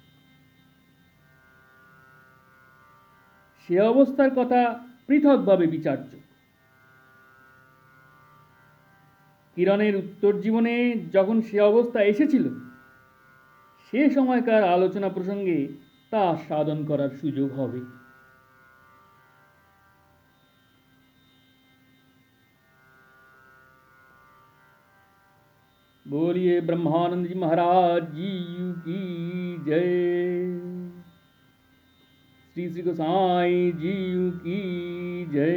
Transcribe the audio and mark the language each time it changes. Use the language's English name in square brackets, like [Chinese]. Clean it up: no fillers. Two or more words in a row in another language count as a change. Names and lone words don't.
[Bangla] সে অবস্থার কথা পৃথকভাবে বিচার্য। কিরণের উত্তর জীবনে যখন সে অবস্থা এসেছিল, সে সময়কার আলোচনা প্রসঙ্গে তা সাধন করার সুযোগ হবে। [Hindi] बोलिए ब्रह्मानंद जी महाराज जी की जय। श्री श्री गोसाई जी की जय।